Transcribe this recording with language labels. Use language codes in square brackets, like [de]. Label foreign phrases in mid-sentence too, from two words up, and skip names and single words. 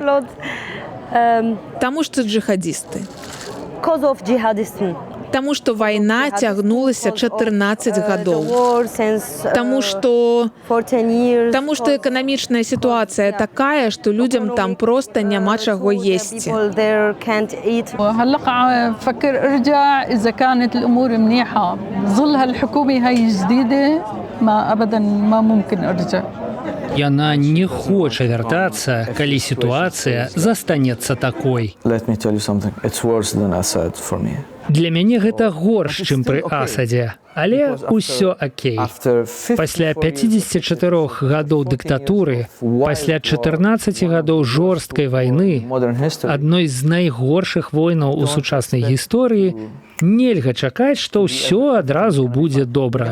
[be] Таму што джихадісты. Таму што вайна цягнулася 14 гадоў. Таму што эканамічная сітуацыя такая, што людзям там проста няма чаго есці. [ar] هلا فكر ارجع اذا كانت الامور منيحه ظل هالحكومه هاي جديده ما ابدا ما ممكن ارجع. [be] Яна не хоча вяртацца, калі сітуацыя застанецца такой. Для мяне гэта горш, чым пры Асадзе. Але ўсё акей. Пасля 54 гадоў дыктатуры, пасля 14 гадоў жорсткай вайны, адной з найгоршых войнаў у сучаснай гісторыі, нельга чакаць, што ўсё адразу будзе добра.